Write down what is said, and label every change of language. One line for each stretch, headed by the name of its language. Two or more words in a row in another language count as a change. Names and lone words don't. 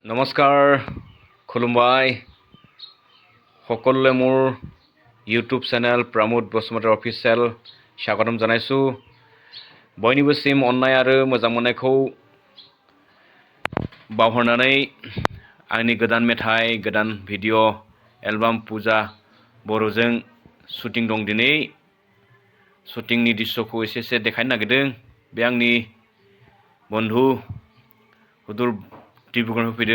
Assamese: নমস্কাৰ খুলুমবাই সকলোৱে মোৰ
English: YouTube channel
Assamese: প্ৰমোদ বসুমতাৰী অফিচিয়েল স্বাগতম জনাইছোঁ।
Bodo: বয়निবोसिम अननाय आरो मोजां मोननायखौ बावहरनानै आंनि गोदान मेथाइ गोदान
English: video album
Bodo: पुजा बर'जों शुटिं दं। दिनै शुटिंनि दृश्यखौ एसे देखायनो नागिरदों। बे आंनि बन्धु हुदुर डिब्रुगड़ फैदों।